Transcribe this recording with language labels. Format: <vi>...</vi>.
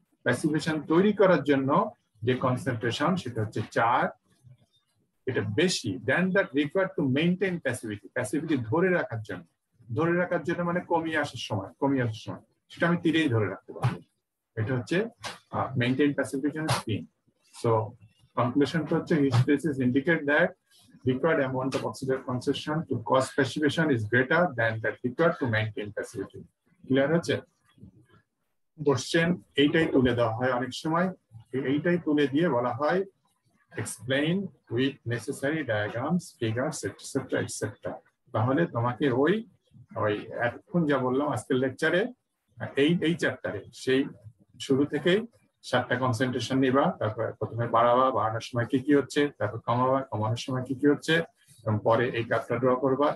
<bn>Passivation তৈরি করার জন্য যে কনসেন্ট্রেশন সেটা হচ্ছে 4, এটা বেশি</bn> <en>than that required to maintain passivity</en> <bn>ধরে রাখার জন্য মানে কমিয়ে আসার সময় সেটা আমি 3 ধরে রাখতে পারবো। এটা হচ্ছে</bn> <en>maintain passivity</en> <bn>3।</bn> <en>So conclusion</en> <bn>হচ্ছে</bn> <en>hysteresis indicate that required amount of oxidizer concentration to cause passivation is greater than that required to maintain passivity.</en> <bn>Clear হচ্ছে? কোশ্চেন এইটাই তুলে দেওয়া হয় অনেক সময়, এইটাই তুলে দিয়ে বলা হয়</bn> <en>explain with necessary diagrams, figures, etc.</en> <bn>তাহলে তোমাকে ওই এখন যা বললাম আজকের লেকচারে, এই চ্যাপ্টারে সেই শুরু থেকেই 7টা কনসেন্ট্রেশন নিবা, তারপর প্রথমে বাড়ানোর সময় কি হচ্ছে, তারপর কমানোর সময় কি হচ্ছে, এবং পরে এই কার্ভটা ড্র করবা।</bn>